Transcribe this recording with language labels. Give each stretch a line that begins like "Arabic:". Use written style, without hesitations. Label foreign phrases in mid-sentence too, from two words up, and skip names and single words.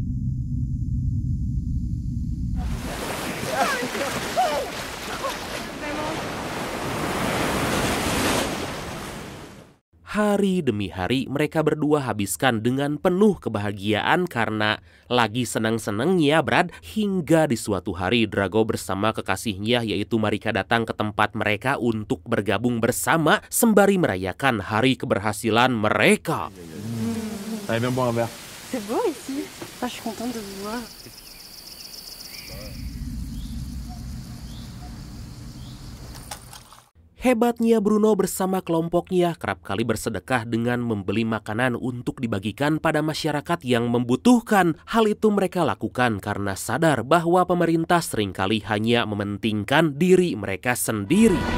Indonesian: Hari demi hari mereka berdua habiskan dengan penuh kebahagiaan karena lagi senang-senangnya Brad. Hingga di suatu hari Drago bersama kekasihnya yaitu Marika datang ke tempat mereka untuk bergabung bersama sembari merayakan hari keberhasilan mereka.
French: Allez, viens boire un verre. C'est beau ici. Ah, je suis contente de vous voir.
Indonesian: Hebatnya Bruno bersama kelompoknya kerap kali bersedekah dengan membeli makanan untuk dibagikan pada masyarakat yang membutuhkan. Hal itu mereka lakukan karena sadar bahwa pemerintah seringkali hanya mementingkan diri mereka sendiri.